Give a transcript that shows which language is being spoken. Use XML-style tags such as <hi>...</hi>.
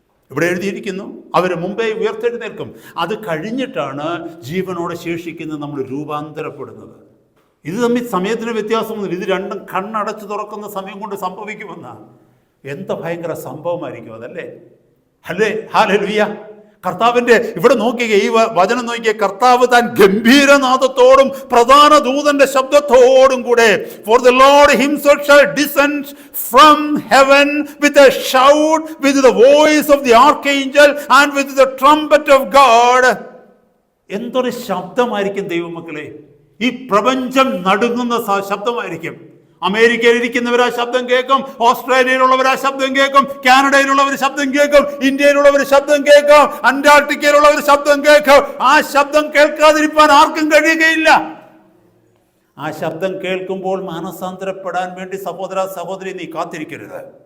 <ml>ഇവിടെ എഴുതിയിരിക്കുന്നു, അവർ മുമ്പേ ഉയർത്തെഴുന്നേൽക്കും. അത് കഴിഞ്ഞിട്ടാണ് ജീവനോടെ ശേഷിക്കുന്നത് നമ്മൾ രൂപാന്തരപ്പെടുന്നത്. ഇത് തമ്മിൽ സമയത്തിന് വ്യത്യാസമൊന്നുമില്ല. ഇത് രണ്ടും കണ്ണടച്ച് തുറക്കുന്ന സമയം കൊണ്ട് സംഭവിക്കുമെന്നാണ്. എന്താ ഭയങ്കര സംഭവമായിരിക്കും അതല്ലേ? ഹല്ലേലൂയ. കർത്താവിന്റെ ഇവിടെ നോക്കിയേ, ഈ വചനം നോക്കിയേ. കർത്താവ് താൻ ഗംഭീരനാദത്തോടും പ്രധാന ദൂതന്റെ ശബ്ദത്തോടും കൂടെ,</ml> <en>for the Lord himself shall descend from heaven with a shout, with the voice of the archangel and with the trumpet of God.</en> <ml>എന്തൊരു ശബ്ദമായിരിക്കും ദൈവമക്കളെ! ഈ പ്രപഞ്ചം നടുങ്ങുന്ന ശബ്ദമായിരിക്കും. അമേരിക്കയിൽ ഇരിക്കുന്നവർ ആ ശബ്ദം കേൾക്കും, ഓസ്ട്രേലിയയിലുള്ളവർ ആ ശബ്ദം കേൾക്കും, കാനഡയിലുള്ളവർ ശബ്ദം കേൾക്കും, ഇന്ത്യയിലുള്ളവർ ശബ്ദം കേൾക്കും, അന്റാർട്ടിക്കയിലുള്ളവർ ശബ്ദം കേൾക്കും. ആ ശബ്ദം കേൾക്കാതിരിക്കാൻ ആർക്കും കഴിയുകയില്ല. ആ ശബ്ദം കേൾക്കുമ്പോൾ മാനസാന്തരപ്പെടാൻ വേണ്ടി സഹോദര സഹോദരി നീ കാത്തിരിക്കരുത്.</ml>